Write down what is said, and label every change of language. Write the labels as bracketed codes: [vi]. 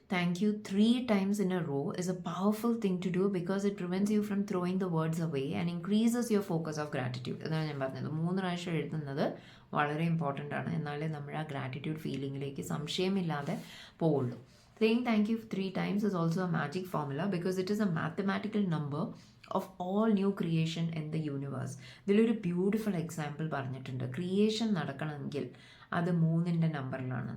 [en] Thank you 3 times in a row is a powerful thing to do because it prevents you from throwing the words away and increases your focus of gratitude. [ml] അതാണ് ഞാൻ പറഞ്ഞത്. 3 പ്രാവശ്യം എഴുതുന്നത് വളരെ important ആണ്. എന്നാലേ നമ്മൾ ആ ഗ്രാറ്റിറ്റ്യൂഡ് ഫീലിങ്ങിലേക്ക് സംശയമില്ലാതെ പോവുള്ളൂ. [en] Saying thank you 3 times is also a magic formula because it is a mathematical number of all new creation in the universe. [ml] ഇതിലൊരു ബ്യൂട്ടിഫുൾ എക്സാമ്പിൾ പറഞ്ഞിട്ടുണ്ട്. ക്രിയേഷൻ നടക്കണമെങ്കിൽ അത് 3ൻ്റെ നമ്പറിലാണ്.